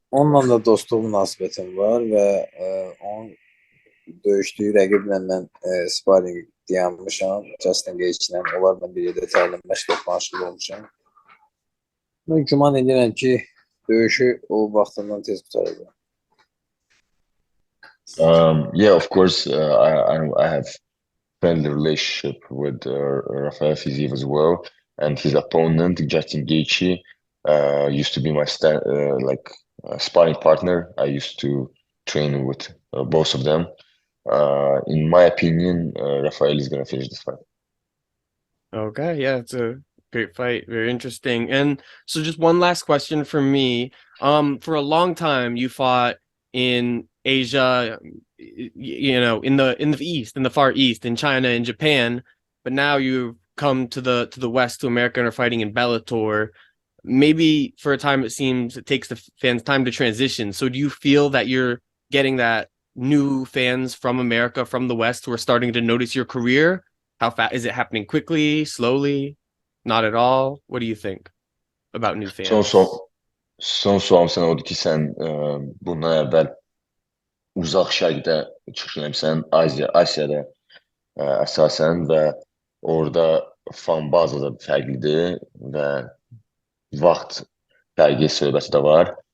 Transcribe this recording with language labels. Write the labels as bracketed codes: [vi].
[az] Onunla da dostluq münasibətim var və onun döyüşdüyü rəqiblə mən sparring dayanmışam. Justin Gaethje'lə onlarla bir yerdə təlim məşq etməşğul olmuşam. Ben güman edirəm ki, döyüşü o vaxtından tez qutaracaq. [en] Yeah, of course, I have friendly relationship with Rafael Fiziev as well, and his opponent Justin Gaethje used to be my sparring partner. I used to train with both of them. In my opinion, Rafael is gonna finish this fight. Okay, yeah, it's a great fight, very interesting. And so just one last question for me. For a long time you fought in Asia, you know, in the East, in the Far East, in China, in Japan, but now you've come to the West, to America, and are fighting in Bellator. Maybe for a time it seems it takes the fans time to transition. So do you feel that you're getting that new fans from America, from the West, who are starting to notice your career? How fast is it happening? Quickly, slowly, not at all? What do you think about new fans? [az] Son sualım sənə odur ki, sən bundan əvvəl uzaq şərqdə çıxış eləmişsən, Asiyada əsasən və orada fan baza da fərqlidir və vaxt fərqi söhbəti də var.